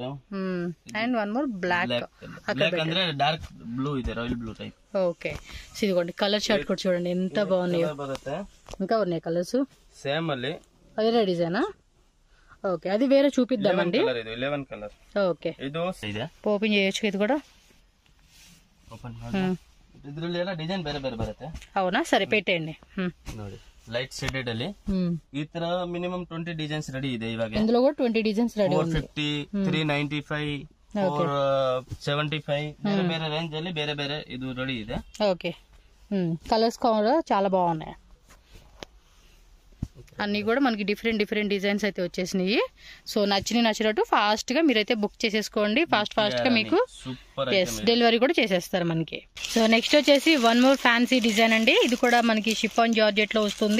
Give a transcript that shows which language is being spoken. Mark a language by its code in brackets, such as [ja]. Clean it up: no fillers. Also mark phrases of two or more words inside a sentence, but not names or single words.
[en] and one more black. ಅಂದ್ರೆ dark blue ಇದೆ, royal blue type. [te] ఓకే ఇదిగోండి [en] colour shirt [te] కూడా చూడండి ఎంత బాగున్నాయో. ఇంకా ఉన్నాయి కలర్స్ [kn] సేమ్ ಅಲ್ಲಿ [te] వేరే డిజైనా. ఓకే అది వేరే చూపిద్దామండి. 11 కలర్. ఓకే [kn] ಇದು ಇದೆ, [te] ఓపెన్ చేయొచ్చు. ఇది కూడా [kn] ಓಪನ್ ಮಾಡಿ. ಇದರಲ್ಲಿ ಎಲ್ಲ ಡಿಸೈನ್ ಬೇರೆ ಬೇರೆ ಬರುತ್ತೆ. [te] అవునా సరే పెట్టేయండి. [kn] ನೋಡಿ [en] light shaded [kn] ಅಲ್ಲಿ ಈ ತರ ಮಿನಿಮಮ್ 20 ಡಿಸೈನ್ಸ್ ರೆಡಿ ಇದೆ ಇವಾಗ. [te] ఇందులో కూడా 20 [en] designs ready [te] ఉంది. [kn] 450, 395, 475 ಬೇರೆ ಬೇರೆ ರೇಂಜ್ ಅಲ್ಲಿ ಬೇರೆ ಬೇರೆ ಇದು ರೆಡಿ ಇದೆ. [te] ఓకే కలర్స్ కూడా చాలా బాగున్నాయి. అన్ని కూడా మనకి [en] different designs [te] అయితే వచ్చేసినాయి. సో నచ్చినట్టు ఫాస్ట్ గా మీరైతే బుక్ చేసేసుకోండి. ఫాస్ట్ గా మీకు డెలివరీ కూడా చేసేస్తారు మనకి. [en] so next [te] వచ్చేసి 1 [en] more fancy design [te] అండి. ఇది కూడా మనకి [en] chiffon georgette [te] లో వస్తుంది.